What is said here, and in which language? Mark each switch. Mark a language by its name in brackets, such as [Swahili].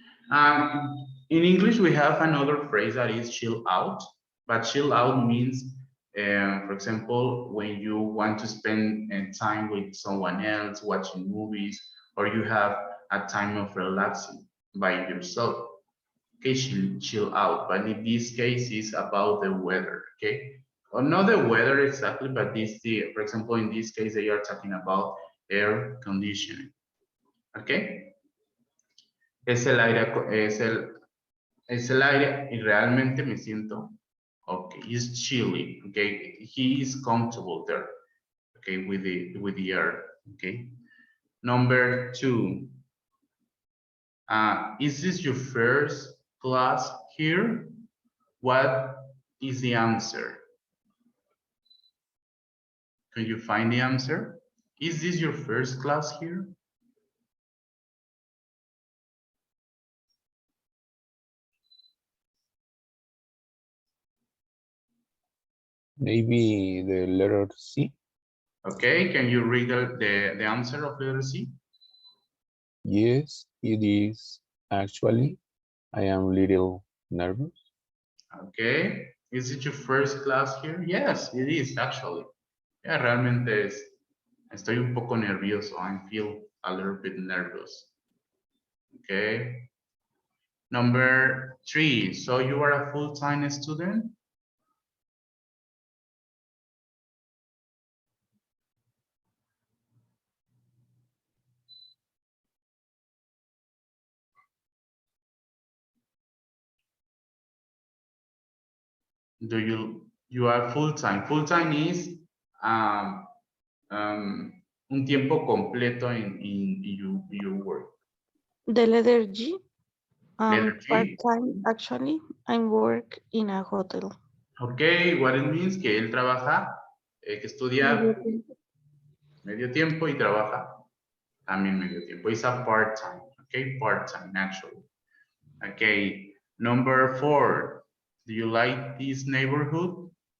[English] In English, we have another phrase that is chill out, but chill out means, for example, when you want to spend time with someone else, watching movies, or you have a time of relaxing by yourself. Okay, chill out, but in this case, it's about the weather, okay? Or not the weather exactly, but for example, in this case, they are talking about air conditioning, okay? [Spanish] Es el aire, es el aire y realmente me siento okay. [English] It's chilly, okay. He is comfortable there, okay, with the air, okay. Number 2, is this your first class here? What is the answer? Can you find the answer? Is this your first class here? Maybe the letter C. Okay, can you read the answer of letter C? Yes, it is. Actually, I am a little nervous. Okay, is it your first class here? Yes, it is actually. [Spanish] Yeah, realmente estoy un poco nervioso. [English] I feel a little bit nervous. Okay. Number 3, so you are a full-time student? You are full-time? Full-time is [Spanish] un tiempo completo [English] in your work. The letter G. Letter G. Part-time, actually, I work in a hotel. Okay, what it means [Spanish] que él trabaja, que estudia medio tiempo y trabaja también medio tiempo. [English] It's a part-time, okay, part-time actually. Okay, number 4, do you like this neighborhood?